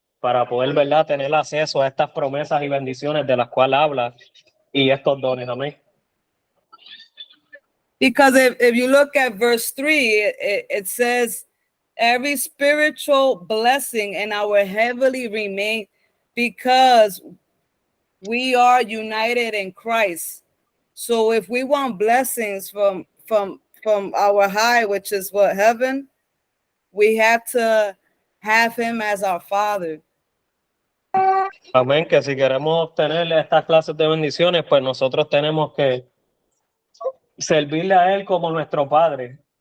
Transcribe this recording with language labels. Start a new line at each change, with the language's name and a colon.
Spanish: para poder, ¿verdad?, tener acceso a estas promesas y bendiciones de las cuales habla y estos dones. Amén.
English: Because if you look at verse 3, it says, every spiritual blessing in our heavenly remain because we are united in Christ. So if we want blessings from our high, which is what, heaven, we have to have him as our Father.
Spanish: Amén, que si queremos obtener estas clases de bendiciones, pues nosotros tenemos que servirle a él como nuestro Padre.